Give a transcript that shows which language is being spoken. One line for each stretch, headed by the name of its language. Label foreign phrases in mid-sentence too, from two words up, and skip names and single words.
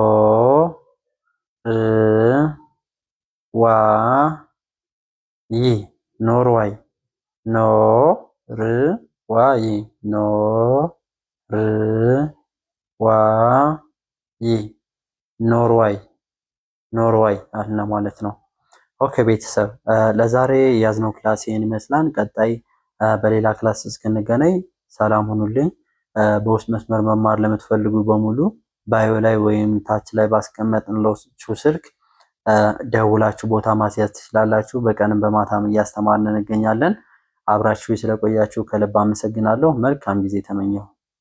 Amharic: ር ዋ ይ ኖርዋይ ኖ ር ዋ ይ ኖ ር ዋ ይ ኖርዋይ ኖርዋይ አለ ማለት ነው። ኦኬ ቤተሰብ ለዛሬ ያዝነው ክላስ ይህን ይመስላል። ቀጣይ በሌላ ክላስ እስክንገናኝ ሰላም ሁኑልኝ። በውስጥ መስመር መማር ለምትፈልጉ በሙሉ ባዮ ላይ ወይም ታች ላይ ባስቀመጥንላችሁ ስልክ ደውላችሁ ቦታ ማስያዝ ትችላላችሁ። በቀንም በማታም እያስተማርን እንገኛለን። አብራችሁ ስለቆያችሁ ከልብ አመሰግናለሁ። መልካም ጊዜ ተመኘሁ።